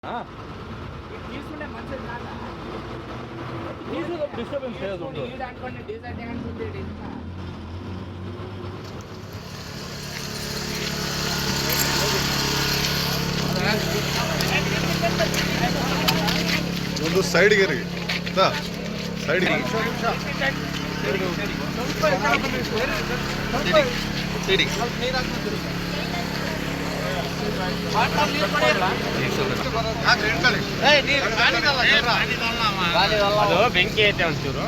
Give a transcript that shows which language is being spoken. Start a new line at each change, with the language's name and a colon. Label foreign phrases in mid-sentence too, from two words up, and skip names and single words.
Telugu: తీసుకుంటే మంచిది కాదా? డిస్టర్బెన్స్ లేదు. అనుకోండి డీజల్ అనుకుంటే
Kannada: ಒಂದು ಸೈಡ್ಗೆ ರೀ ಸೈಡ್ಗೆ ಅದು ಬೆಂಕಿ ಐತೆ ಒಂಚೂರು